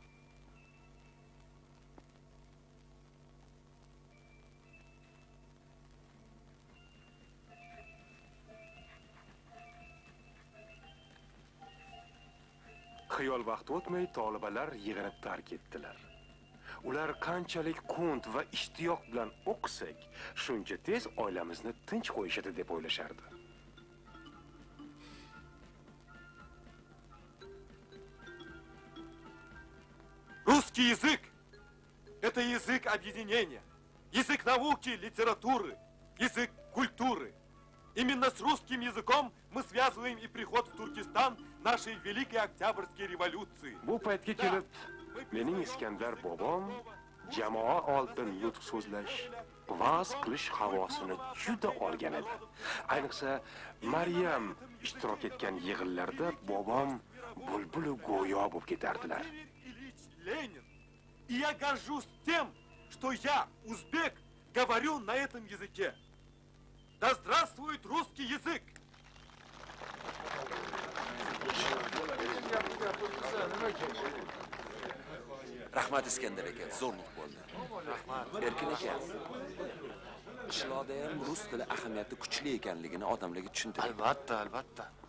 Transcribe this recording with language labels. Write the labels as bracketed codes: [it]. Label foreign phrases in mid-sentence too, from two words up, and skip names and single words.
[uz] Xiyol vaqt o'tmay tolibalar yig'inib tark etdilar. Ular qanchalik qunt va ishtiyoq bilan o'qisak, shuncha tez oilamizni tinch qo'yishadi deb o'ylashardi. [ru] Русский язык – это язык объединения, язык науки, литературы, язык культуры. Именно с русским языком мы связываем и приход в Туркестан нашей Великой Октябрьской революции. [uz] Bu paytga kelib, mening Iskandar bobom jamoa oldida nutq so'zlash, va'z qilish havosini juda olgan edi. Ayniqsa Maryam ishtirok etgan yig'inlarda bobom bulbul go'yo bo'lib ketardilar. [ru] Ленин. И я горжусь тем, что я, узбек, говорю на этом языке. Да здравствует русский язык! [uz] Rahmat Iskandar aka, zo'rlik bo'ldi. Rahmat. Erkin aka. Qishloqda ham rus tili ahamiyati kuchli ekanligini odamlarga tushuntiring. Albatta, albatta.